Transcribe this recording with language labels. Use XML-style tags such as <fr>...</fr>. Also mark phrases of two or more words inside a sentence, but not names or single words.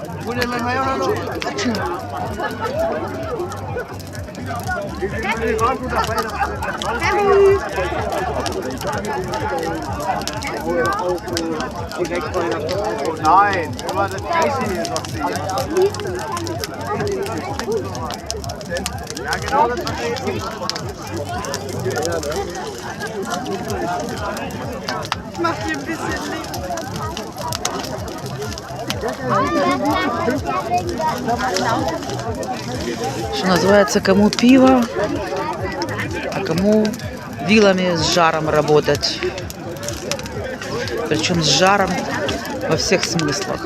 <de>Nein, immer das Gleiche hier noch sehen. Ja, genau das verstehe ich. Mach dir ein bisschen Licht.</de> <ru>Что называется, кому пиво, а кому вилами с жаром работать. Причем с жаром во всех смыслах.</ru>